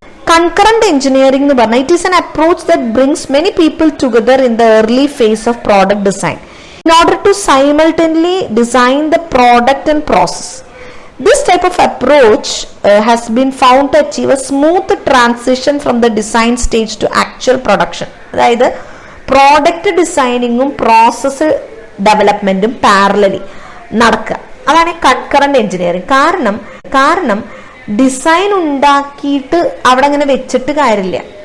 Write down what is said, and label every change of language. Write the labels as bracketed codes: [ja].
[ml] Concurrent engineering എന്ന് പറഞ്ഞാൽ [en] It is an approach that brings many people together in the early phase of product design. in order to simultaneously design the product and process. This type of approach has been found to achieve a smooth transition from the design stage to actual production. [ml] അതായത് product ഡിസൈനിങ്ങും process ഡെവലപ്മെന്റും parallelly നടക്കുക. അതാണ് concurrent engineering. കാരണം design ഉണ്ടാക്കിയിട്ട് അവിടെ അങ്ങനെ വെച്ചിട്ട് കാര്യമില്ല.